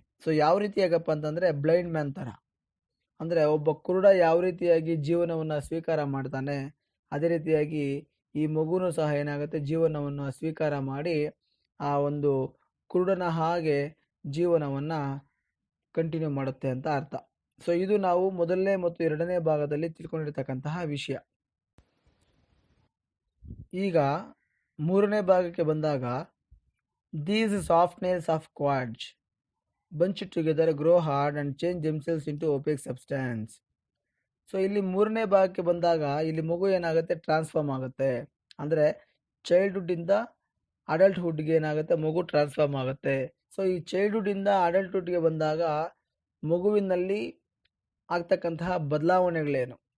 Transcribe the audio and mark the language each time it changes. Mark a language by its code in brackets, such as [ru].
[kn] So ಯಾವ ರೀತಿಯಾಗಪ್ಪ ಅಂತಂದರೆ blind man ಥರ, ಅಂದರೆ ಒಬ್ಬ ಕುರುಡ ಯಾವ ರೀತಿಯಾಗಿ ಜೀವನವನ್ನು ಸ್ವೀಕಾರ ಮಾಡ್ತಾನೆ, ಅದೇ ರೀತಿಯಾಗಿ ಈ ಮಗುನೂ ಸಹ ಏನಾಗುತ್ತೆ, ಜೀವನವನ್ನು ಸ್ವೀಕಾರ ಮಾಡಿ ಆ ಒಂದು ಕುರುಡನ ಹಾಗೆ ಜೀವನವನ್ನು ಕಂಟಿನ್ಯೂ ಮಾಡುತ್ತೆ ಅಂತ ಅರ್ಥ. ಸೊ ಇದು ನಾವು ಮೊದಲನೇ ಮತ್ತು ಎರಡನೇ ಭಾಗದಲ್ಲಿ ತಿಳ್ಕೊಂಡಿರ್ತಕ್ಕಂತಹ ವಿಷಯ. ಈಗ ಮೂರನೇ ಭಾಗಕ್ಕೆ ಬಂದಾಗ, [en] These soft nails of quartz bunch together, grow hard and change themselves into opaque substance. [kn] So ಇಲ್ಲಿ ಮೂರನೇ ಭಾಗಕ್ಕೆ ಬಂದಾಗ ಇಲ್ಲಿ ಮಗು ಏನಾಗುತ್ತೆ, ಟ್ರಾನ್ಸ್ಫಾರ್ಮ್ ಆಗುತ್ತೆ. ಅಂದರೆ ಚೈಲ್ಡ್ಹುಡ್ಡಿಂದ ಅಡಲ್ಟ್ಹುಡ್ಗೆ ಏನಾಗುತ್ತೆ, ಮಗು ಟ್ರಾನ್ಸ್ಫಾರ್ಮ್ ಆಗುತ್ತೆ. ಸೊ ಈ ಚೈಲ್ಡ್ಹುಡ್ಡಿಂದ ಅಡಲ್ಟ್ಹುಡ್ಗೆ ಬಂದಾಗ ಮಗುವಿನಲ್ಲಿ ಆಗ್ತಕ್ಕಂತಹ ಬದಲಾವಣೆಗಳೇನು?